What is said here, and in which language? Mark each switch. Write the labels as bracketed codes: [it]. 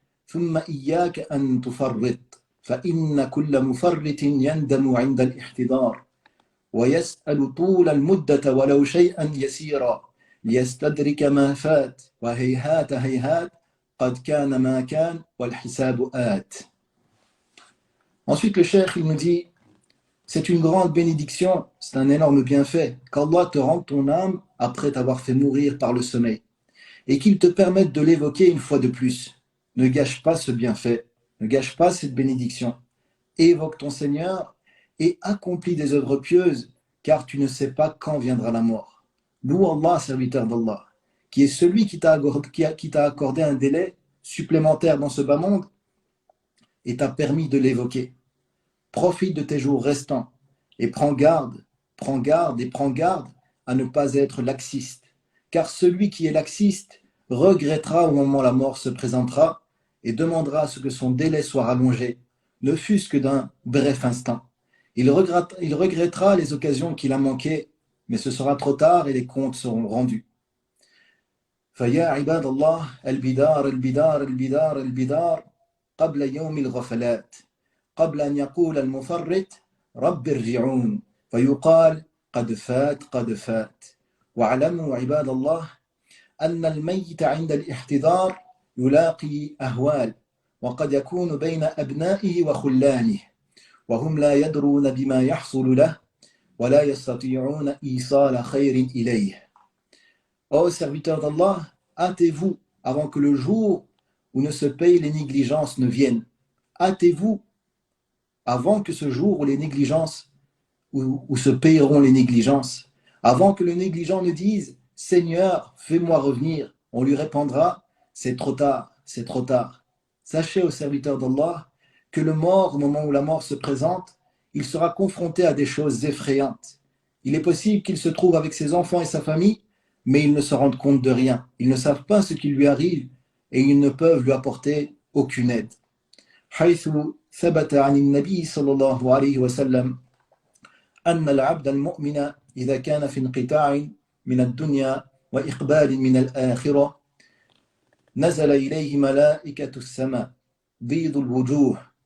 [ar] ثم إياك أن تفرط فإن كل مفرط يندم عند الاحتضار ويسأل طول المدة ولو شيئا يسيرا ليستدرك ما فات وهيهات هيهات قد كان ما كان والحساب آت. [fr] Ensuite le cheikh il nous dit c'est une grande bénédiction, c'est un énorme bienfait qu'Allah te rende ton âme après t'avoir fait mourir par le sommeil et qu'il te permette de l'évoquer une fois de plus. Ne gâche pas ce bienfait, ne gâche pas cette bénédiction. Évoque ton Seigneur et accomplis des œuvres pieuses, car tu ne sais pas quand viendra la mort. Loue Allah, serviteur d'Allah, qui est celui qui t'a accordé un délai supplémentaire dans ce bas monde et t'a permis de l'évoquer. Profite de tes jours restants et prends garde à ne pas être laxiste, car celui qui est laxiste regrettera au moment où la mort se présentera et demandera à ce que son délai soit rallongé, ne fût-ce que d'un bref instant. Il regrettera les occasions qu'il a manquées, mais ce sera trop tard et les comptes seront rendus. [ar] فيا عباد الله البدار البدار البدار البدار قبل يوم الغفلات قبل أن يقول المفرط رب ارجعون فيقال قد فات واعلموا عباد الله أن الميت عند الاحتضار يلاقي أهوال وقد يكون بين أبنائه وخلانه وهم لا يدرون بما يحصل له ولا يستطيعون إيصال خير إليه. [fr] Ô serviteurs d'Allah, hâtez-vous avant que le jour où ne se payent les négligences ne vienne. Hâtez-vous avant que ce jour où les négligences, où se payeront les négligences, avant que le négligent ne dise « Seigneur, fais-moi revenir », on lui répondra « C'est trop tard, c'est trop tard ». Sachez, ô serviteurs d'Allah, que le mort, au moment où la mort se présente, il sera confronté à des choses effrayantes. Il est possible qu'il se trouve avec ses enfants et sa famille, mais ils ne se rendent compte de rien. Ils ne savent pas ce qui lui arrive et ils ne peuvent lui apporter aucune aide. [ar] حيث ثبت عن النبي صلى الله عليه وسلم أن العبد المؤمن إذا كان في انقطاع من الدنيا وإقبال من الآخرة نزل إليه ملائكة السماء بيض الوجوه